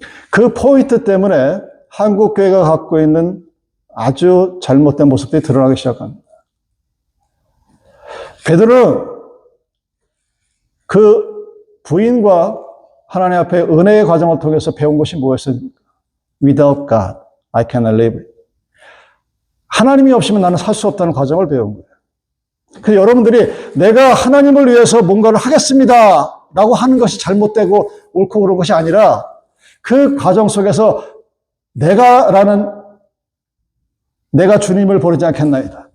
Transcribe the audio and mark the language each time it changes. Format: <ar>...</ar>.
<ko>그 포인트 때문에 한국 교회가 갖고 있는 아주 잘못된 모습들이 드러나기 시작합니다. 베드로는 그 부인과 하나님 앞에 은혜의 과정을 통해서 배운 것이 무엇입니까?</ko> <en>Without God, I cannot live.</en> <ko>하나님이 없으면 나는 살 수 없다는 과정을 배운 거예요. 그래서 여러분들이 내가 하나님을 위해서 뭔가를 하겠습니다 라고 하는 것이 잘못되고 옳고 그런 것이 아니라 그 과정 속에서 내가 주님을 버리지 않겠나이다.</ko>